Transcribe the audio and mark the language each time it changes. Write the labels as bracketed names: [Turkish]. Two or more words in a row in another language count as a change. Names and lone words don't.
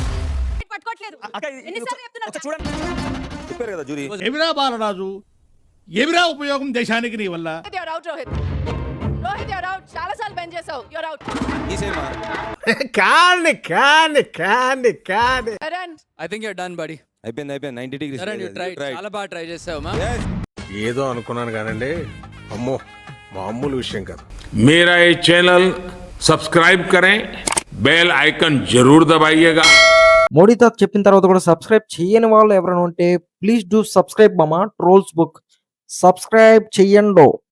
[Telugu] పట్టుకోవట్లేదు. ఎన్నిసార్లు చెప్తున్నారు? చూడండి, చెప్పారు కదా జూరీ. ఎవిరా బాలరాజు, ఎవిరా ఉపయోగం దేశానికి నీ వల్ల. [English] your out Rohit. Rohit your out. [Telugu] చాలా సార్లు బెంచ్ చేసావు. [English] your out. ఈసేమా [Telugu] కాని కరణ్, [English] I think you're done buddy. [Telugu] అయిపోయింది 90 డిగ్రీస్. చాలా బాగా ట్రై చేసావు. ఏదో అనుకున్నాను కానండి, అమ్మో మామూలు విషయం కాదు. [Hindi] मेरा ये चैनल सब्सक्राइब करें, [English] bell icon [Hindi] जरूर दबाइएगा. [Telugu] మోడీ తాత చెప్పిన తర్వాత కూడా సబ్స్క్రైబ్ చేయని వాళ్ళు ఎవరైనా ఉంటే [English] please do subscribe [Telugu] మామా ట్రోల్స్ బుక్ సబ్స్క్రైబ్ చెయ్యండో.